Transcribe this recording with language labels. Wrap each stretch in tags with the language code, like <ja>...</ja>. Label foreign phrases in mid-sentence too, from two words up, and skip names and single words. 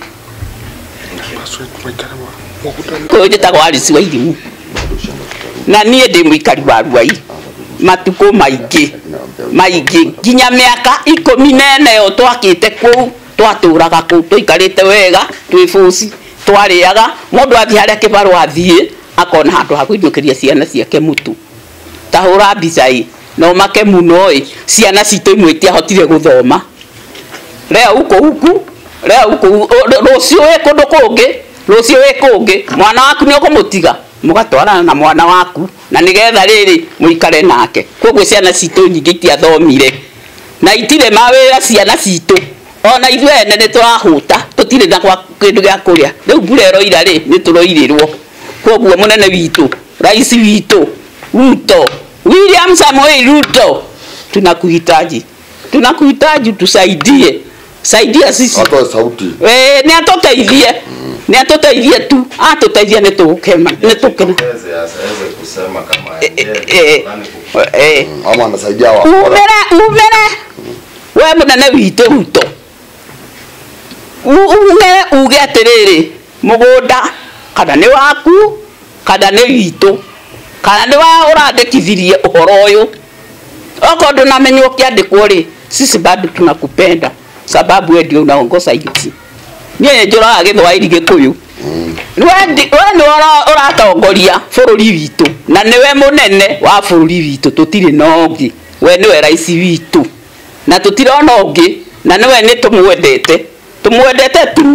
<ki>Njĩtagwo Alice Wairimu na niĩ ndĩ mũikari wa Rwai matukũ maingĩ nginya mĩaka 14 yo twakĩte kũu, twatũraga kũu, tũikarĩte wega, twĩ bũci, twarĩaga, mũndũ athiĩ harĩa kĩbarũa athiĩ akona handũ ha kũinũkĩria ciana ciake mũtu tahũra mbica no make muno ciana citũ imwe itiahotire gũthoma.</ki> <sw>Leo huko</sw> <ki>rũciũ wĩ kũngĩ mwana waku nĩ ũkũmũtiga mũgatwarana na mwana waku na nĩgetha rĩrĩ mũikare nake. Koguo ciana citũ nyingĩ itiathomire na itirĩ mawĩra ciana citũ, ona ithuĩ ene nĩ tũrahũta tũtirĩ na kĩndũ gĩa kũrĩa. Rĩu mbura ĩroira rĩ nĩ tũroirĩrwo. Koguo mũnene witũ rais witũ Ruto, William Samoei Ruto,</ki> <sw>tunakuhitaji tusaidie, saidia sisi. Atoe sauti.</sw> <ki>Ni atuteithie tu, atuteithie ni tukema.</ki> <sw>Aweze kusema kama ama anasaidia wa.</sw> <ki>Umere. We munene witũ Ruto. Uge atirĩrĩ mũgũnda kana nĩ waku kana nĩ witũ kana nĩ wa ũrandĩkithirie ũhoro ũyũ. Oko ndunamenywo kiandĩkwo rĩ,</ki> <sw>sisi bado tunakupenda sababu wewe ndio unaongoza nchi.</sw> <ki>Niĩ njũraga Gĩthwaĩri Gĩkũyũ. Wewe nĩ ũratongoria bũrũri witũ na nĩwe mũnene wa bũrũri witũ, tũtirĩ na ũngĩ. We nĩwe rais witũ na tũtirona ũngĩ, na nĩwe nĩ tũmwendete tu.</ki>